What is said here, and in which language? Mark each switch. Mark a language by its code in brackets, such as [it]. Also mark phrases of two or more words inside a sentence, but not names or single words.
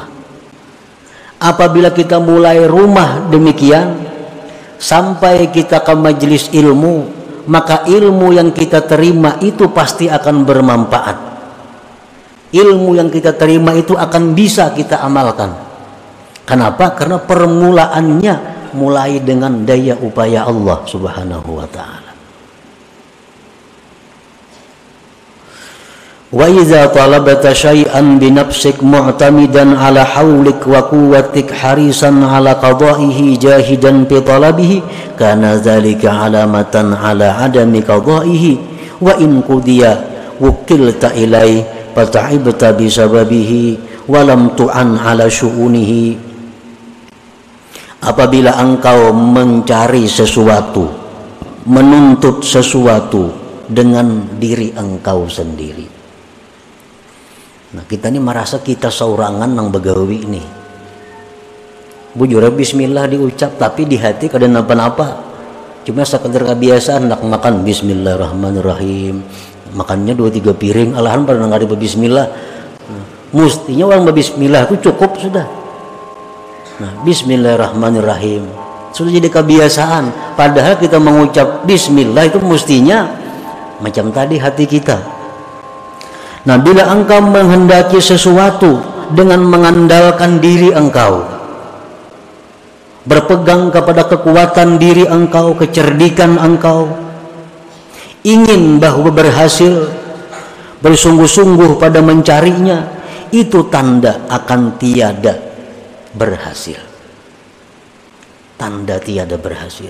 [id] Apabila kita mulai rumah demikian, sampai kita ke majelis ilmu, maka ilmu yang kita terima itu pasti akan bermanfaat. Ilmu yang kita terima itu akan bisa kita amalkan. Kenapa? Karena permulaannya mulai dengan daya upaya Allah [ar] سبحانه وتعالى. وإذا طلبت شيئا بنفسك معتمدا على حولك وقوتك حريصا على قضائه جاهدا بطلبه كان ذلك علامة على عدم قضائه وإن قضي وكلت إليه فتعبت بسببه ولم تعن على شؤونه. [id] Apabila engkau mencari sesuatu, menuntut sesuatu dengan diri engkau sendiri. [bjn] Nah kita ini merasa kita saurangan nang begawi nih. Bujur bismillah diucap tapi di hati kada napa-napa. [id] Cuma sekadar kebiasaan nak makan bismillahirrahmanirrahim. [bjn] Makannya 2-3 piring, alahan pada nang ada bismillah. [id] Mustinya orang bismillah itu cukup sudah. Nah, bismillahirrahmanirrahim sudah jadi kebiasaan, padahal kita mengucap bismillah itu mestinya macam tadi hati kita. Nah bila engkau menghendaki sesuatu dengan mengandalkan diri engkau, berpegang kepada kekuatan diri engkau, kecerdikan engkau, ingin bahwa berhasil, bersungguh-sungguh pada mencarinya, itu tanda akan tiada berhasil, tanda tiada berhasil.